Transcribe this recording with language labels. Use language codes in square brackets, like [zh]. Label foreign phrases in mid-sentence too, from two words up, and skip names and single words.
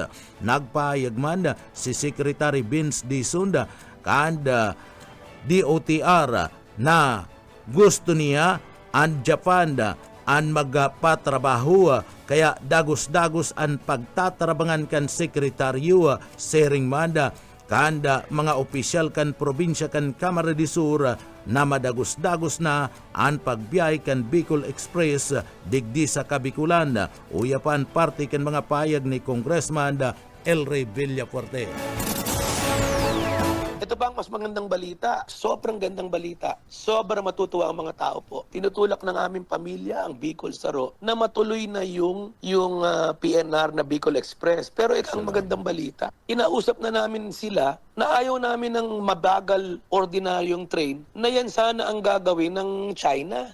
[bik] Nagpahayag man si Secretary Vince Dizon kan DOTR na gusto niya ang Japan ang magpatrabaho kaya dagos-dagos ang pagtatarabangan kan sekretaryo sering manda kanda mga opisyal kan probinsya kan Camarines Sur na madagos-dagos na ang pagbiyay kan Bicol Express digdi sa Kabikulan. Uyapan parte kan mga payag ni Congressman Elry Villapuerte. [tl] Ito pa ang mas magandang balita. Sobrang gandang balita. Sobrang matutuwa ang mga tao po. Tinutulak ng aming pamilya ang Bicol Saro na matuloy na yung PNR na Bicol Express. Pero ito ang magandang balita. Inausap na namin sila na ayaw namin ng mabagal ordinaryong train na yan sana ang gagawin ng China.